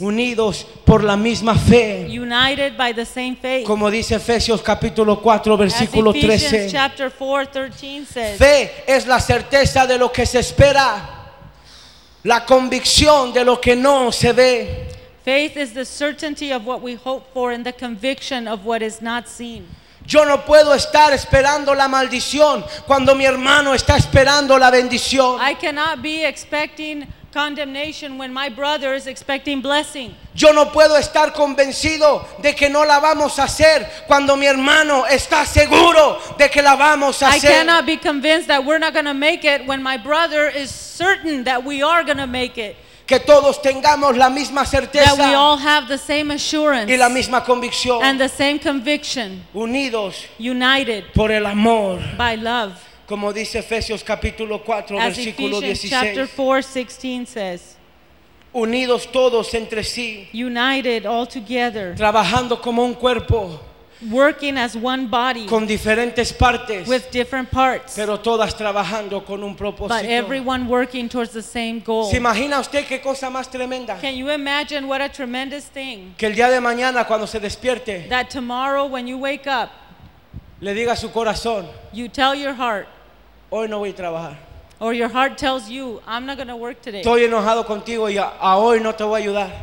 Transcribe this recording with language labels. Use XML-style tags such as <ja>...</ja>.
<es>Unidos por la misma fe.</es> <en>United by the same faith.</en> <es>Como dice Efesios capítulo 4 versículo 13.</es> <en>As Ephesians chapter 4, 13 says.</en> <es>Fe es la certeza de lo que se espera, la convicción de lo que no se ve.</es> <en>Faith is the certainty of what we hope for and the conviction of what is not seen.</en> <es>Yo no puedo estar esperando la maldición cuando mi hermano está esperando la bendición.</es> <en>I cannot be expecting condemnation when my brother is expecting blessing.</en> <es>Yo no puedo estar convencido de que no la vamos a hacer cuando mi hermano está seguro de que la vamos a hacer.</es> <en>I cannot be convinced that we're not going to make it when my brother is certain that we are going to make it.</en> <es>Que todos tengamos la misma certeza.</es> <en>That we all have the same assurance.</en> <es>Y la misma convicción.</es> <en>And the same conviction.</en> <es>Unidos.</es> <en>United.</en> <es>Por el amor.</es> <en>By love.</en> <es>Como dice Efesios capítulo 4 versículo 16.</es> <en>As Ephesians 4:16 says.</en> <es>Unidos todos entre sí.</es> <en>United all together.</en> <es>Trabajando como un cuerpo.</es> <en>Working as one body.</en> <es>Con diferentes partes.</es> <en>With different parts.</en> <es>Pero todas trabajando con un propósito.</es> <en>But everyone working towards the same goal.</en> <es>¿Se imagina usted qué cosa más tremenda?</es> <en>Can you imagine what a tremendous thing?</en> <es>Que el día de mañana cuando se despierte.</es> <en>That tomorrow when you wake up.</en> <es>Le diga a su corazón.</es> <en>You tell your heart.</en> <es>Hoy no voy a trabajar.</es> <en>Or your heart tells you, I'm not going to work today.</en> <es>Estoy enojado contigo y a hoy no te voy a ayudar.</es>